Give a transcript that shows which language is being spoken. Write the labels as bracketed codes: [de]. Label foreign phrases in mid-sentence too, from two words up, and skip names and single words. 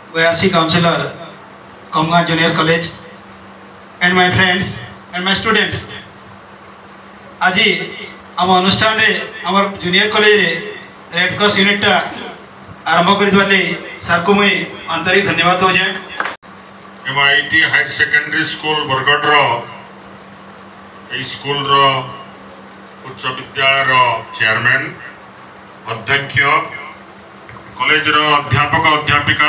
[en] YRC counselor, Kamga Junior College, and my friends and my students. [or] আজি ଆମ ଅନୁଷ୍ଠାନରେ ଆମର ଜୁନିୟର କଲେଜରେ ରେଡ୍ କ୍ରସ୍ ୟୁନିଟ୍ଟା ଆରମ୍ଭ କରିଥିବାର୍ ଲାଗି ସାର୍କୁ ମୁଇଁ ଆନ୍ତରିକ ଧନ୍ୟବାଦ ଦେଉଛେ। MIT ହାଇର ସେକେଣ୍ଡାରୀ ସ୍କୁଲ ବରଗଡ଼ର ଏହି ସ୍କୁଲର ଉଚ୍ଚ ବିଦ୍ୟାଳୟର ଚେୟାରମ୍ୟାନ୍, ଅଧ୍ୟକ୍ଷ, କଲେଜର ଅଧ୍ୟାପକ ଅଧ୍ୟାପିକା,